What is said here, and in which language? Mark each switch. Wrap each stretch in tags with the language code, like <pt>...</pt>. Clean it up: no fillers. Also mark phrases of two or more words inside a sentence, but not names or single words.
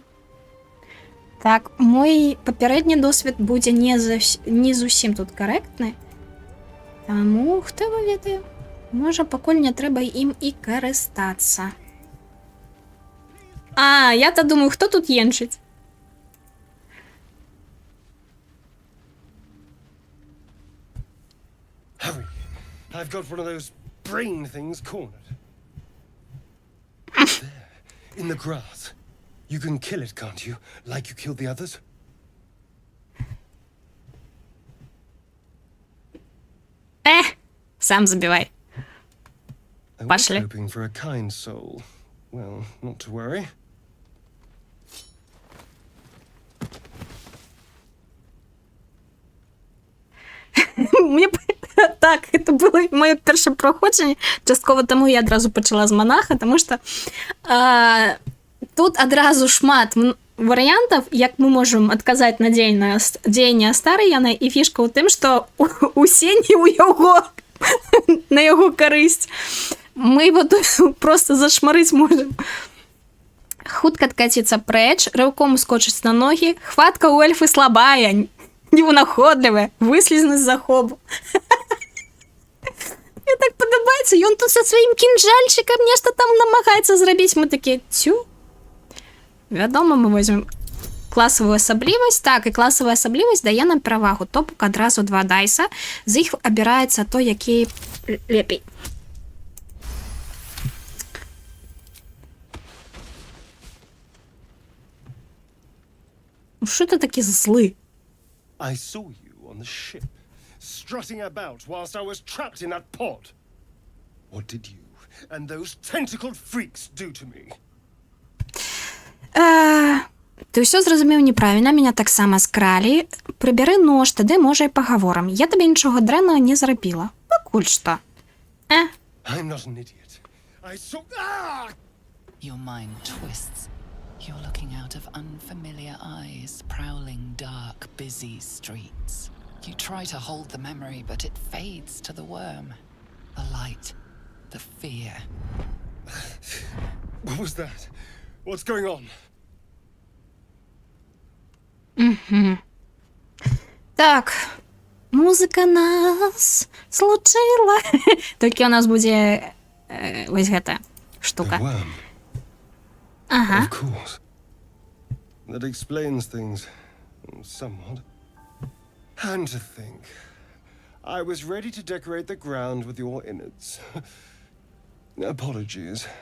<be>Так, мой папярэдні досвед будзе не зусім тут карэктны. Таму, хто вы ведае? Можа, пакуль не трэба ім і карыстацца.</be> <ru>А, я-то думаю, хто тут енчыць?</ru> <en>Hurry! I've got one of those brain things cornered. There, in the grass. You can kill it, can't you? Like you killed the others?</en> <ru>Сам забивай.</ru> <en>I was</en> <ru>Пошли.</ru> <en>hoping for a kind soul. Well, not to worry.</en> <uk>Мне так, це було моє перше проходження. Частково тому я одразу почала з монаха, тому що тут одразу шмат варіантів, як ми можемо відказати на діяння старої Яни, і фішка у тим, що усі не у його, на його користь. Ми його тут просто зашмарити можемо.</uk> <ru>Хутко откатиться преч, рывком скочить на ноги, хватка у эльфы слабая, невынаходливая, выслизнуть за хобу.</ru> <uk>Мне так подобається, і він тут со своїм кінжальчиком нечто там намагається зробити. Ми такі, тю.</uk> <be>Вядомо, ми візьмемо класовую асаблівасць. Так, і класавая асаблівасць дае нам перавагу. То бок адразу 2 дайса. З іх абіраецца той, які лепей.</be> <uk>Що ти такі злий?</uk> <en>I saw you on the ship, strutting about whilst I was trapped in that pod. What did you and those tentacled freaks do to me? Ты ўсё зразумеў неправільна, мяне таксама скралі. Прыбяры нож, тады можа і пагаворам. Я табе нічога дрэннага не зрабіла. Пакуль што. I'm not an idiot. I saw... Ah! Your mind twists. You're looking out of unfamiliar eyes, prowling dark, busy streets. You try to hold the memory, but it fades to the worm. The light, the fear. What was that? What's going on?</en> <be>Так, музыка нас злучила. Толькі у нас будзе вось гэта</be> <en>The</en> <be>штука.</be> <en>worm.</en> <be>Ага.</be> <en>Of course. That explains things somewhat. And to think, I was ready to decorate the ground with your innards. Apologies.</en>